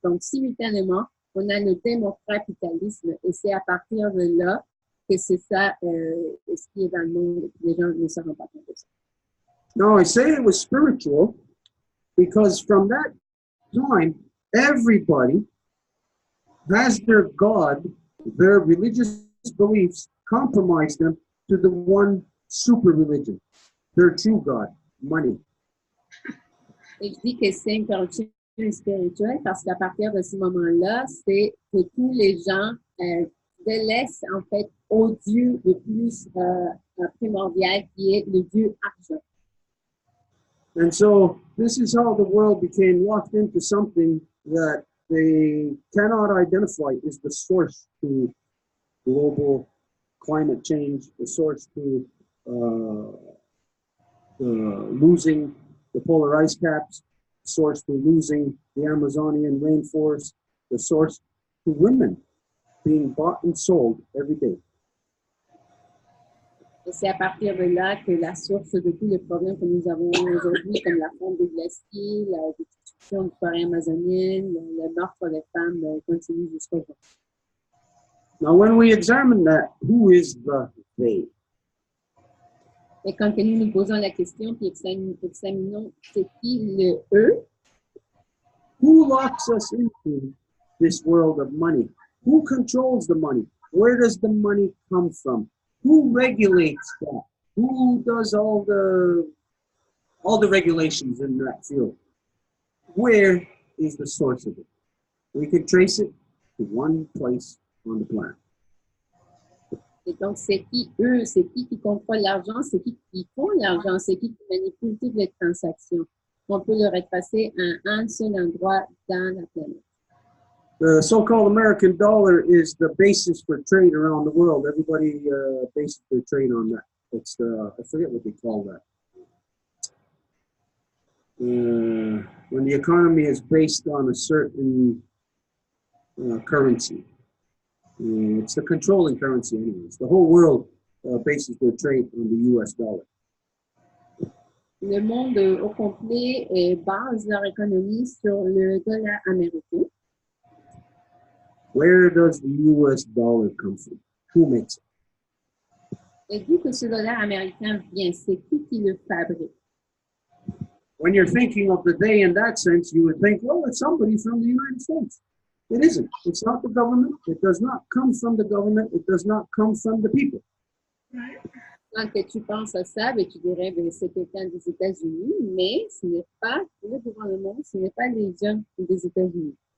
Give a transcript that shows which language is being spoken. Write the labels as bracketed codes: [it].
[fr] Donc, simultanément, on a le démocapitalisme. Et c'est à partir de là que c'est ça ce qui est dans le monde. Les gens ne se rendent pas compte de ça. [en] Now, I say it was spiritual because from that time, everybody has their God, their religious beliefs, compromised them to the one super religion, their true God, money. [fr] Et je dis que c'est une corruption spirituelle parce qu'à partir de ce moment-là, c'est que tous les gens délaissent en fait au Dieu le plus primordial qui est le Dieu argent. [en] And so this is how the world became locked into something that they cannot identify is the source to global climate change, the source to losing the polar ice caps, the source to losing the Amazonian rainforest, the source to women being bought and sold every day. [fr] Et c'est à partir de là que la source de tous les problèmes que nous avons aujourd'hui, comme la fonte des glaciers, la destruction du forêt amazonienne, le meurtre des femmes, continue jusqu'à aujourd'hui. [en] Now, when we examine that, who is the they? [fr] Et quand nous nous posons la question puis examinons c'est qui le eux, [en] who locks us into this world of money? Who controls the money? Where does the money come from? Who regulates that? Who does all the regulations in that field? Where is the source of it? We can trace it to one place on the planet. [fr] Et donc, c'est qui eux, c'est qui contrôle l'argent, c'est qui font l'argent, c'est qui manipule toutes les transactions. On peut le retracer à un seul endroit dans la planète. [en] The so-called American dollar is the basis for trade around the world. Everybody bases their trade on that. It's I forget what they call that. When the economy is based on a certain currency. It's the controlling currency anyways. The whole world bases their trade on the US dollar. [fr] Le monde au complet base leur économie sur le dollar américain. [en] Where does the US dollar come from? Who makes it? [fr] Et d'où que ce dollar américain vient? C'est qui le fabrique? [en] When you're thinking of the day in that sense, you would think, well, it's somebody from the United States. It isn't. It's not the government. It does not come from the government. It does not come from the people. [fr] Quand tu penses à ça, ben, tu dirais que c'est quelqu'un des États-Unis, mais ce n'est pas le gouvernement, ce n'est pas les gens des États-Unis.